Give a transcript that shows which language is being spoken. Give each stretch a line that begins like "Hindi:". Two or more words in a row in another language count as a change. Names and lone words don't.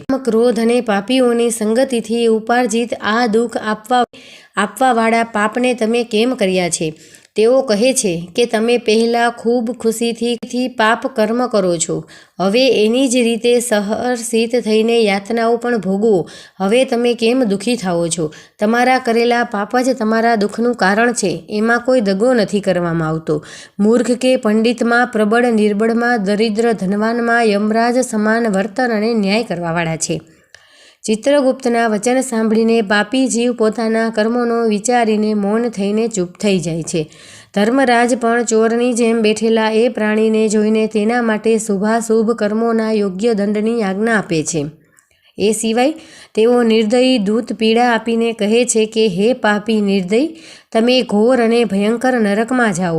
Gujarati: ક્રોધ અને પાપીઓની સંગતિથી ઉપાર્જિત આ દુઃખ આપવાવાળા પાપને તમે કેમ કર્યા છે। તેઓ કહે છે કે તમે પહેલા ખૂબ ખુશીથી પાપ કર્મ કરો છો, હવે એની જ રીતે સહર્ષિત થઈને યાતનાઓ પણ ભોગવો। હવે તમે કેમ દુઃખી થાઓ છો? તમારા કરેલા પાપ જ તમારા દુઃખનું કારણ છે, એમાં કોઈ દગો નથી કરવામાં આવતો। મૂર્ખ કે પંડિતમાં, પ્રબળ નિર્બળમાં, દરિદ્ર ધનવાનમાં યમરાજ સમાન વર્તન અને ન્યાય કરવાવાળા છે। ચિત્રગુપ્તના વચન સાંભળીને પાપી જીવ પોતાના કર્મોનો વિચારીને મૌન થઈને ચૂપ થઈ જાય છે. ધર્મરાજ પણ ચોરની જેમ બેઠેલા એ પ્રાણીને જોઈને તેના માટે શુભાશુભ કર્મોના યોગ્ય દંડની આજ્ઞા આપે છે. એ સિવાય તેઓ નિર્દયી દૂત પીડા આપીને કહે છે કે હે પાપી નિર્દય, તમે ઘોર અને ભયંકર નરકમાં જાઓ.